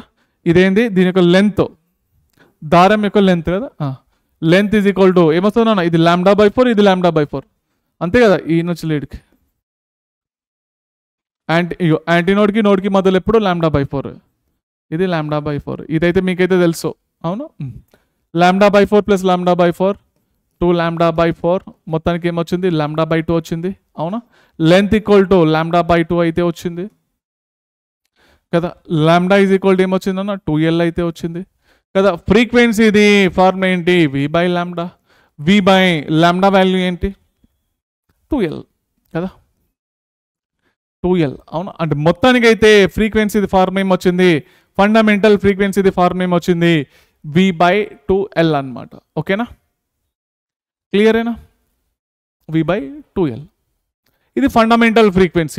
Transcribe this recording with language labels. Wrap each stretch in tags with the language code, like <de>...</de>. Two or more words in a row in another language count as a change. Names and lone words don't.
<te>ఇదేంది, దీని యొక్క లెంత్, దారం యొక్క లెంత్ కదా.</te> <en>length is equal to</en> <te>ఏమొస్తుందన్నా, ఇది λ/4, ఇది λ/4, అంతే కదా. ఈ నుంచి లీడ్కి</te> <en>anti node-ki</en> <te>మధ్యలో ఎప్పుడు λ/4, ఇది λ/4. ఇదైతే మీకైతే తెలుసు, అవును. λ/4 ప్లస్ λ/4 2λ/4, మొత్తానికి ఏమొచ్చింది, λ/2 వచ్చింది, అవునా.</te> <en>length equal to</en> <te>λ/2 అయితే వచ్చింది కదా.</te> <en>lambda is equal to</en> <te>ఏమొచ్చింది అన్న, 2l అయితే వచ్చింది కదా. ఫ్రీక్వెన్సీ ఇది ఫార్మ్ ఏంటి, v/λ. v/λ వాల్యూ ఏంటి, 2l కదా, 2l, అవునా. అంటే మొత్తానికి అయితే</te> <en>frequency form</en> <te>ఏమొచ్చింది,</te> <en>fundamental frequency form</en> <te>ఏమొచ్చింది, v/2l అన్నమాట. ఓకేనా, క్లియరేనా, v/2l ఇది</te> <en>fundamental frequency.</en>